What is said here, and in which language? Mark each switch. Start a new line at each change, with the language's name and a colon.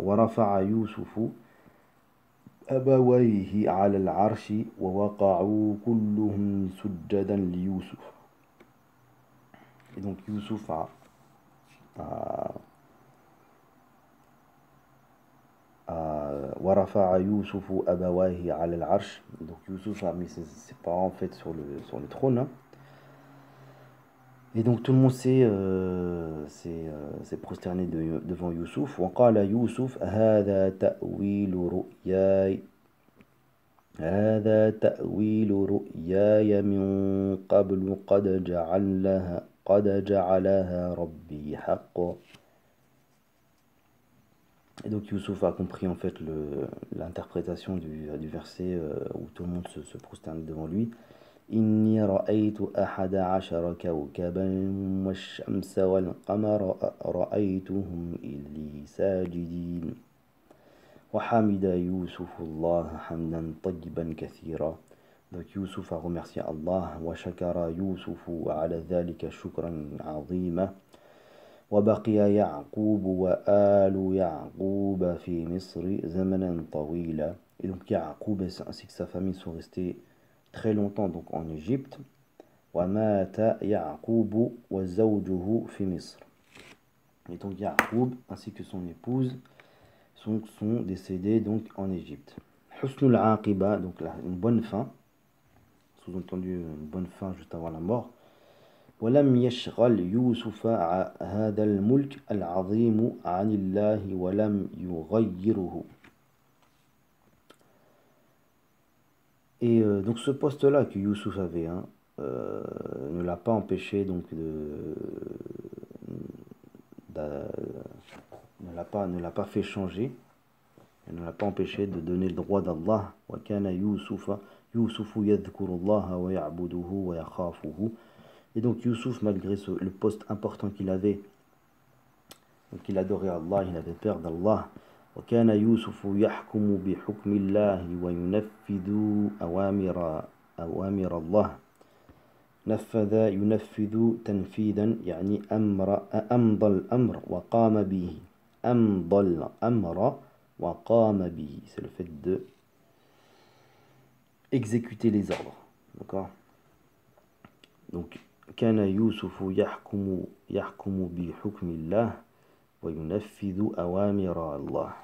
Arabic: وَرَفَعَ يُوسُفُ أبويه على العرش ووقعوا كلهم سجدا ليوسف.
French: Et donc Youssouf a
Arabic: ورفع يوسف أبويه على العرش.
French: Donc Youssouf a mis ses parents en fait sur le trône, hein. Et donc tout le monde s'est prosterné devant Youssouf.
Arabic: وقال يوسف هذا تأويل رؤياي من قبل قد جعلها ربي حقا.
French: Et donc Youssouf a compris en fait l'interprétation du verset où tout le monde se prosterne devant lui.
Arabic: إني رأيت أحد عشر كوكبا والشمس والقمر رأيتهم لي ساجدين وحمد يوسف الله حمدا طيبا كثيرا.
French: Donc Youssouf a remercié Allah.
Arabic: وشكر يوسف على ذلك شكرا عظيما. وبقي يعقوب وآل يعقوب في مصر زمنا طويلا.
French: Et donc Yaqub ainsi que sa famille sont restés très longtemps donc en Égypte.
Arabic: ومات يعقوب وزوجه في مصر.
French: Et donc Yaqub ainsi que son épouse sont décédés donc en Égypte.
Arabic: حسن العاقبة,
French: donc une bonne fin, sous-entendu une bonne fin juste avant la mort.
Arabic: ولم يشغل يوسف هذا الملك العظيم عن الله ولم يغيره.
French: Et donc ce poste-là que Youssouf avait, hein, ne l'a pas empêché donc ne l'a pas fait changer, ne l'a pas empêché de donner le droit d'Allah.
Arabic: وكان يوسف يذكر الله ويعبده ويخافه.
French: Et donc Youssouf, malgré le poste important qu'il avait, donc il adorait Allah, il avait peur d'Allah.
Arabic: وكان يوسف يحكم بحكم الله وينفذ أوامر الله. نفذ ينفذ تنفيذا يعني أمضى الأمر وقام به. أمضى الأمر وقام به,
French: c'est le fait de exécuter les ordres, d'accord.
Arabic: Donc كان يوسف يحكم بحكم الله وينفذ أوامر الله.